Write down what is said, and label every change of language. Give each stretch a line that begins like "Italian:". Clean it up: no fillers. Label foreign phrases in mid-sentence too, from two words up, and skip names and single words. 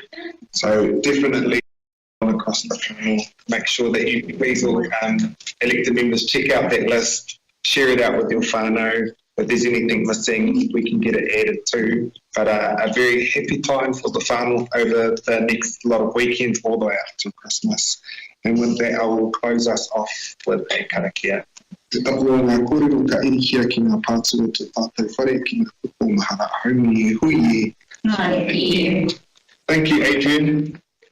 English: So definitely across the panel, make sure that you please all elected members check out that list, share it out with your whānau. If there's anything missing, we can get it added too. But a very happy time for the whānau over the next lot of weekends all the way up to Christmas. And with that, I will close us off with a karakia.
Māori: Te tapua ngā kōrero ka irikia ki ngā pātua te tātou whare ki ngā kupo mahara haumi e hui e.
English: Thank you, Adrian.